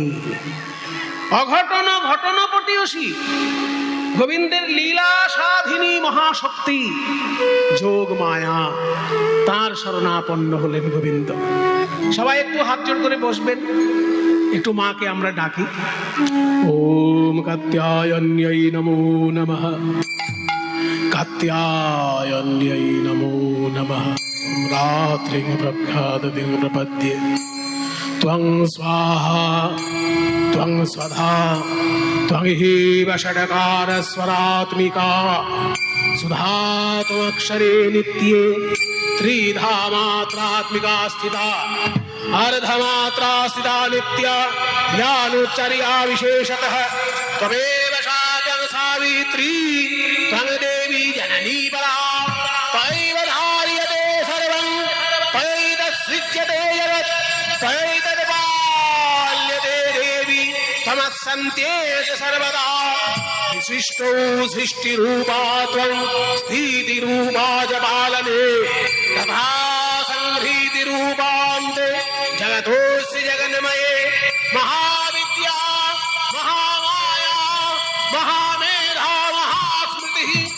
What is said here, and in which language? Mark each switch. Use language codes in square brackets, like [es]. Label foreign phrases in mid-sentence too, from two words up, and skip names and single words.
[bn] অঘটন ঘটনপটীয়সী, গোবিন্দের লীলা সাধিনী মহাশক্তি যোগ মায়া, তার শরণাপন্ন হলেন গোবিন্দ। সবাই একটু হাত জোড় করে বসবেন, একটু মাকে আমরা ডাকি। [sa] ওম কাত্যায়ন্যৈ নমো নমঃ, কাত্যায়ন্যৈ নমো নমঃ। রাত্রিং প্রখ্যাতং প্রপদ্যে ত্বং স্বাহা ত্বং স্বধা ত্বং হেব ষডকার স্বরাত্মিকা সুধা ত্বমক্ষরে নিত্যে ত্রিধা মাত্রাত্মিকা স্থিতা अर्धमात्रा स्थिता नित्या ज्ञानोच्चर्या विशेषतः त्वमेव शातं सावित्री त्वं देवी जननी परा त्वयैव धार्यते सर्वं त्वयैतत्सृज्यते जगत् त्वयैतत्पाल्यते देवी त्वमत्सन्त्येष सर्वदा विशिष्टो सृष्टिरूपा त्वं स्थितिरूपा च पालने तथा संहृतिरूपान्ते जगतोऽसि जगन्मये महाविद्या महामाया महामेधा महास्मृतिः